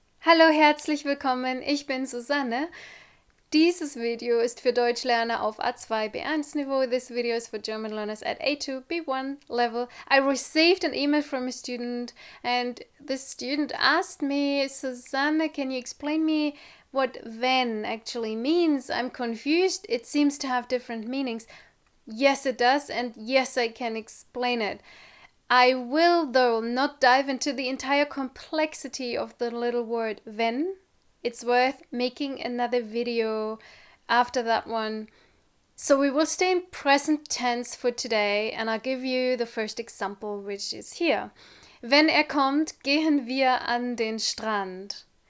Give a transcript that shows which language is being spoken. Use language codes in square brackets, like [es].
[de] Hallo, herzlich willkommen, ich bin Susanne. Dieses Video ist für Deutschlerner auf A2 B1 Niveau. [en] This video is for German learners at A2 B1 level. I received an email from a student and this student asked me, Susanne, can you explain me what wenn actually means? I'm confused. It seems to have different meanings. Yes, it does, and yes, I can explain it. I will, though, not dive into the entire complexity of the little word wenn. It's worth making another video after that one. So we will stay in present tense for today, and I'll give you the first example, which is here. [de] Wenn kommt, gehen wir an den Strand.